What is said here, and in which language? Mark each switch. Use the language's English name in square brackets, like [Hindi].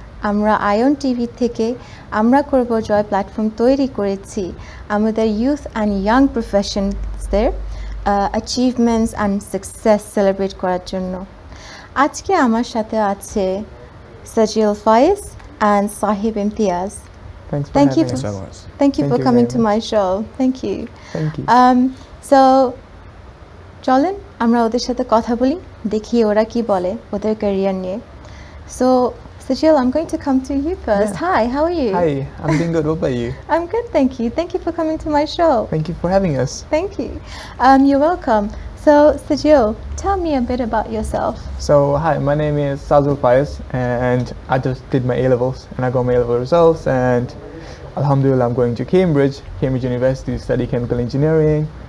[Bangla] আমরা ion TV থেকে আমরা করব জয় প্ল্যাটফর্ম তৈরি করেছি আমাদের youth and young প্রফেশনালসদের achievements and success celebrate করার জন্য। আজকে আমার সাথে আছে সাজিল ফায়েজ and Sahib Imtiaz. [English] Thanks for having us so much. Thank you for coming to my show. Thank you. Thank you. [Bangla] So চলেন আমরা ওদের সাথে কথা বলি দেখি ওরা কি বলে ওদের ক্যারিয়ার নিয়ে। [English] So Sajil, I'm going to come to you first. Yeah. Hi, how are you? Hi, I'm doing good. What about you? I'm good, thank you. Thank you for coming to my show. Thank you for having us. Thank you. You're welcome. So Sajil, tell me a bit about yourself. So, hi, my name is Sajil Faiz and I just did my A-levels and I got my A-level results and Alhamdulillah I'm going to Cambridge University to study chemical engineering.